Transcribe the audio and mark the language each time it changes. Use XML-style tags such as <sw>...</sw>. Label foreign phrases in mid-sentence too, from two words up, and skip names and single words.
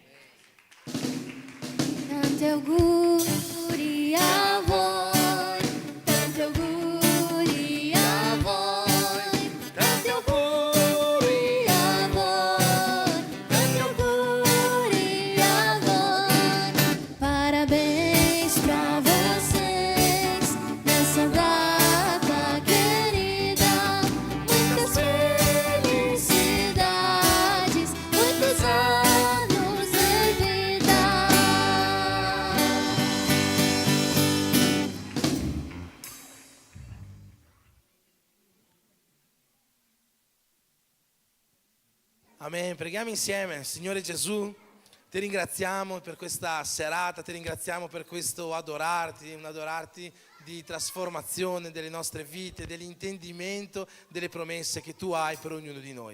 <it>Tanti auguri a voi, tanti auguri a voi, tanti auguri a voi, tanti auguri a voi.</it> <pt>Parabéns pra vocês nessa data querida, muitas felicidades, muitos anos de vida.</pt> <it>Amen. Preghiamo insieme. Signore Gesù, ti ringraziamo per questa serata, ti ringraziamo per questo adorarti, un adorarti di trasformazione delle nostre vite, dell'intendimento delle promesse che tu hai per ognuno di noi.</it>